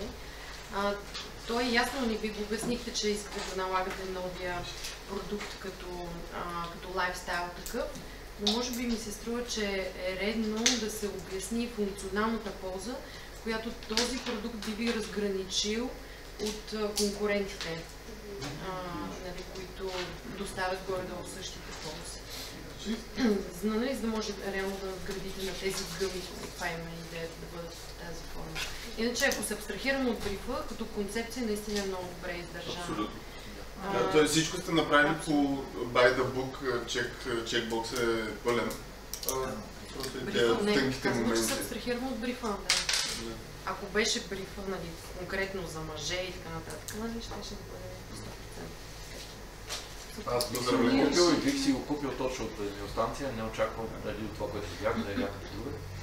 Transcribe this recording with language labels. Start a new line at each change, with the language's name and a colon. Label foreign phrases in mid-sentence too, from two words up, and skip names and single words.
Bulgarian: Той ясно ни ви го обяснихте, че искате да налагате новия продукт като лайфстайл такъв, но може би ми се струва, че е редно да се обясни функционалната полза, която този продукт би ви разграничил от конкурентите, които доставят горе-долу същите ползи. Нали, за да може реално да надградите на тези гъби, това има идеята да бъдат в тази форма. Иначе, ако се абстрахираме от брифа, като концепция наистина е много добре издържана. Абсолютно. Тоест всичко сте направили по
English: by the book,
Bulgarian: чекбокс е пълен. Просто и тези тънките моменти. Че се абстрахираме от брифа, да. Ако беше брифа, нали, конкретно за мъже и така нататък, нали, ще да бъде 100%. Аз бих си го купил и бих си го купил точно от бензиностанция, не очаквам дали от това, което видях, да е някакво друго.